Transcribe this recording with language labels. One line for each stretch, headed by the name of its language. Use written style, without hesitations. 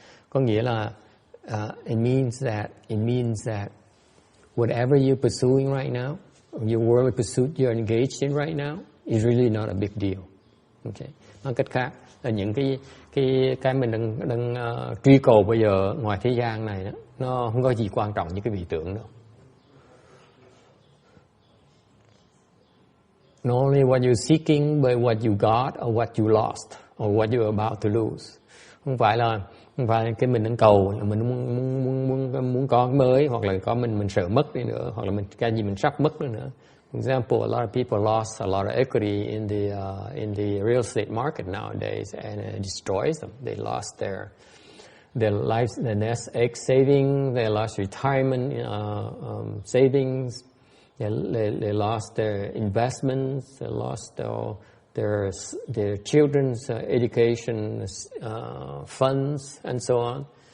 Vietnamese: Có nghĩa là
English: it means that whatever you're pursuing right now, your worldly pursuit you're engaged in right now is really not a big deal. Okay.
Vietnamese: Nói cách khác là những cái mình đang truy cầu bây giờ ngoài thế gian này đó, nó không có gì quan trọng như cái vị tưởng đâu.
English: Not only what you're seeking, but what you got or what you lost or what you're about to lose.
Vietnamese: Không phải cái mình đang cầu là mình muốn có cái mới, hoặc là có mình sợ mất đi nữa, hoặc là cái gì mình sắp mất nữa.
English: For example, a lot of people lost a lot of equity in the real estate market nowadays, and it destroys them. They lost their lives, their nest egg saving, they lost retirement savings. They lost their investments. They lost their children's education funds, and so on.